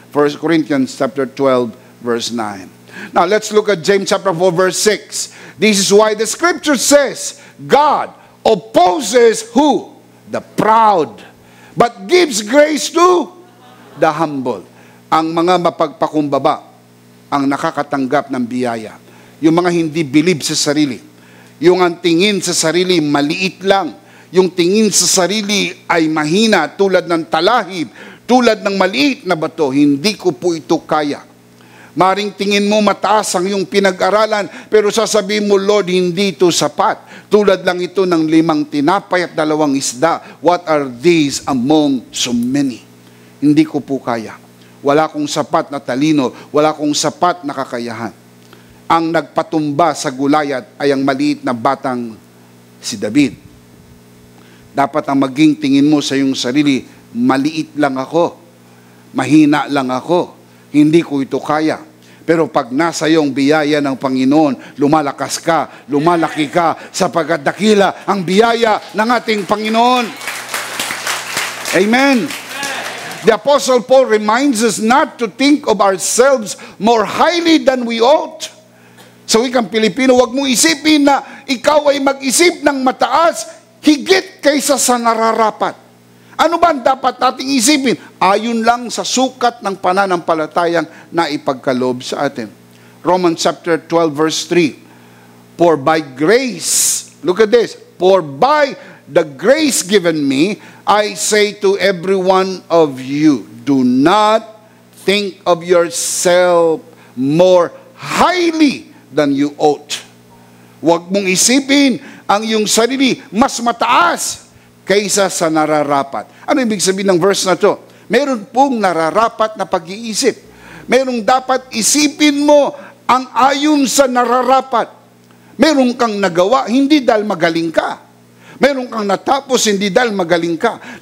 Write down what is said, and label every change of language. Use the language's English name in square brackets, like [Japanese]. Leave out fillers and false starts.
[English] 1 Corinthians chapter 12, verse 9. Now let's look at James chapter 4, verse 6. This is why the scripture says, God opposes who? The proud, but gives grace to the humble. [Filipino] Ang mga mapagpakumbaba, ang nakakatanggap ng biyaya. Yung mga hindi believe sa sarili. Yung ang tingin sa sarili, maliit lang. Yung tingin sa sarili ay mahina, tulad ng talahib, tulad ng maliit na bato. Hindi ko po ito kaya. Maring tingin mo mataas ang iyong pinag-aralan, pero sasabihin mo, Lord, hindi ito sapat. Tulad lang ito ng 5 tinapay at 2 isda. [English] What are these among so many? [Filipino] Hindi ko po kaya. Wala akong sapat na talino, wala akong sapat na kakayahan. Ang nagpatumba sa Gulayat ay ang maliit na batang si David. Dapat ang maging tingin mo sa iyong sarili, maliit lang ako, mahina lang ako, hindi ko ito kaya. Pero pag nasa iyong biyaya ng Panginoon, lumalakas ka, lumalaki ka, sapagkat dakila ang biyaya ng ating Panginoon. Amen. [English] The Apostle Paul reminds us not to think of ourselves more highly than we ought. [Filipino] Sa wikang Pilipino, huwag mong isipin na ikaw ay mag-isip ng mataas, higit kaysa sa nararapat. Ano ba ang dapat nating isipin? Ayon lang sa sukat ng pananampalatayang na ipagkaloob sa atin. [English] Romans chapter 12 verse 3. For by grace, look at this, for by the grace given me, I say to every one of you, do not think of yourself more highly than you ought. [Filipino] Huwag mong isipin ang iyong sarili mas mataas kaysa sa nararapat. Ano ibig sabihin ng verse na to? Meron pong nararapat na pag-iisip. Merong dapat isipin mo ang ayon sa nararapat. Meron kang nagawa, hindi dahil magaling ka. Meron kang natapos, hindi dahil magaling ka.